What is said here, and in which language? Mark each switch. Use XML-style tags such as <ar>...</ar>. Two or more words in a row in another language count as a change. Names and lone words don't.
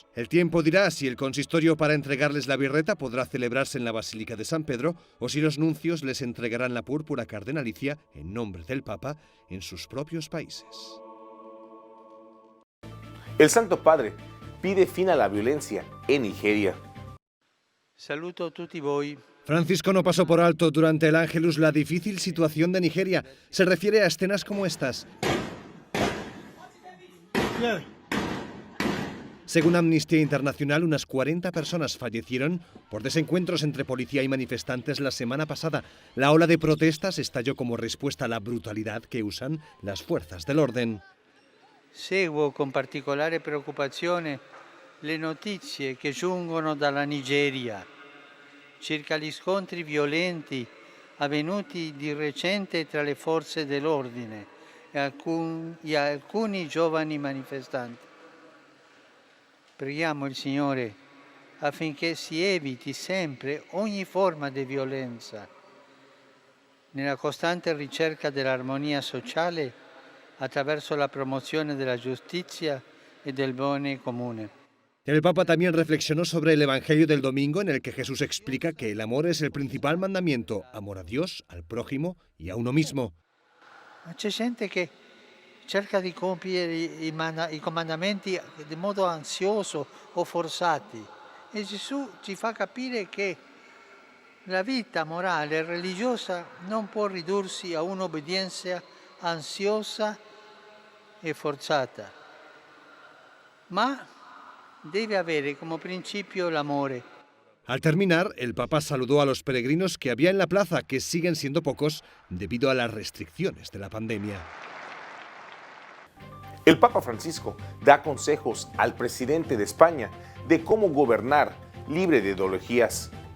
<es>El tiempo dirá si el consistorio para entregarles la birreta podrá celebrarse en la Basílica de San Pedro o si los nuncios les entregarán la púrpura cardenalicia en nombre del Papa en sus propios países. El Santo Padre pide fin a la violencia en Nigeria.</es> <it>Saluto tutti voi.</it> <es>Francisco no pasó por alto durante el Ángelus la difícil situación de Nigeria. Se refiere a escenas como estas. Según Amnistía Internacional, unas 40 personas fallecieron por desencuentros entre policía y manifestantes la semana pasada. La ola de protestas estalló como respuesta a la brutalidad que usan las fuerzas del orden.</es> <it>Seguo con particolare preoccupazione le notizie che giungono dalla Nigeria circa gli scontri violenti avvenuti di recente tra le forze dell'ordine e alcuni giovani manifestanti. Preghiamo il Signore affinché si eviti sempre ogni forma di violenza, nella costante ricerca dell'armonia sociale attraverso la promozione della giustizia e del bene comune.</it> <es>El Papa también reflexionó sobre el Evangelio del domingo, en el que Jesús explica que el amor es el principal mandamiento, amor a Dios, al prójimo y a uno mismo.</es> <it>C'è gente che cerca di compiere i comandamenti in modo ansioso o forzati e Gesù ci fa capire che la vita morale e religiosa non può ridursi a un'obbedienza ansiosa e forzata, ma debe avere</it> <es>como principio el amor. Al terminar, el Papa saludó a los peregrinos que había en la plaza, que siguen siendo pocos debido a las restricciones de la pandemia. El Papa Francisco da consejos al presidente de España de cómo gobernar libre de ideologías.</es>